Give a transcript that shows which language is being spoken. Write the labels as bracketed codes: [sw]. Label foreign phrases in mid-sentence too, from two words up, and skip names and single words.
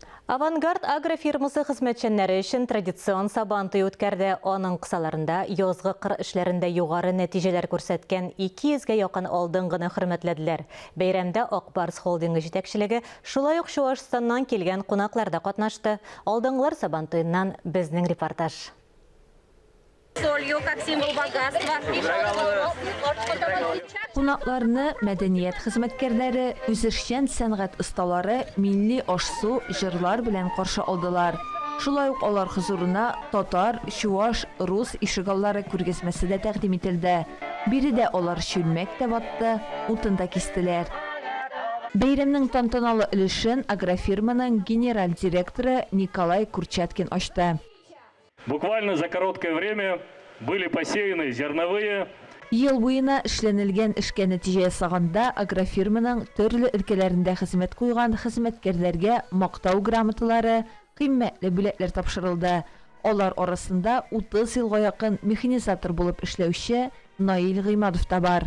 [tt] Авангард агрофирмасы хезмәтчәннәре өчен традицион сабантуй үткәрде. Аның кысаларында язгы кыр эшләрендә югары нәтиҗәләр күрсәткән 200-гә якын алдынгыны хөрмәтләделәр. Бәйрәмдә Акбарс холдингы җитәкчелеге, шулай ук Чуашстаннан килгән кунаклар да катнашты. Алдынгылар сабантуеннан безнең репортаж. [ru] Солью как символ богатства. [tt] Кунакларны мәдәният хезмәткәрләре, үзешчән сәнгать осталары милли аш-су, җырлар белән каршы алдылар. Шулай ук алар хузурына татар, чуаш, рус ишегаллары күргәзмәсе дә тәкъдим ителде. Биредә алар чүлмәк тә ватты, утын да кистеләр. Бәйрәмнең тантаналы өлешен агрофирманың генераль директоры Николай Курчаткин ачты. [ru] Буквально за короткое время были посеяны зерновые. [tt] Ел буена эшләнелгән эшкә нәтиҗә ясаганда агрофирманың төрле өлкәләрендә хезмәт куйган хезмәткәрләргә мактау грамоталары, кыйммәтле бүләкләр тапшырылды. Алар арасында 30 елга якын механизатор булып эшләүче Наил Гыймадов та бар.